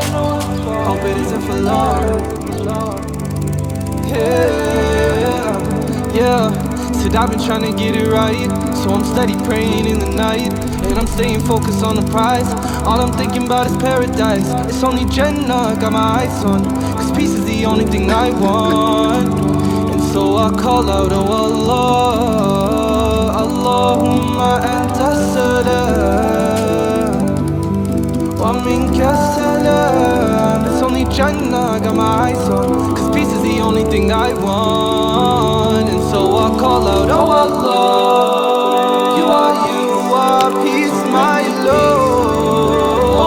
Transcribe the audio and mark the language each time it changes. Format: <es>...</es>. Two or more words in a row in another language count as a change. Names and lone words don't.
<en>Hope it isn't for long. Yeah. Said I've been trying to get it right, so I'm steady praying in the night, and I'm staying focused on the prize. All I'm thinking about is paradise. It's only Jannah, got my eyes on, 'cause peace is the only thing I want. And so I call out, oh Allah.</en> <ar>اللهم أنت السلام ومنك السلام.</ar> <en>It's only Jannah, got my eyes on, 'cause peace is the only thing I want. And so I call out, oh Allah, you are peace, my Lord.</en>